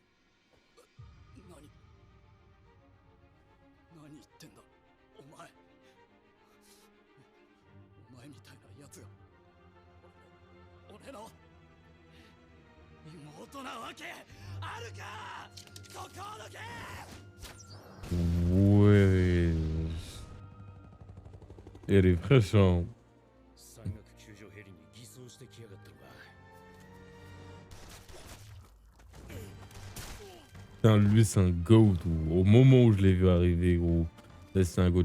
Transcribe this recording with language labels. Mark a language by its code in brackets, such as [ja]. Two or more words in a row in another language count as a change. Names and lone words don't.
[ja] 何言ってんだお前。お前みたいなやつが俺の妹なわけあるか。そこを抜け。 [fr] Ouais. Elle est fraîche, hein. [ja] 山岳救助ヘリに偽装してきやがったのか。 [fr] Putain, lui, c'est un goat. Au moment où je l'ai vu arriver, gros. Là, c'est un goat.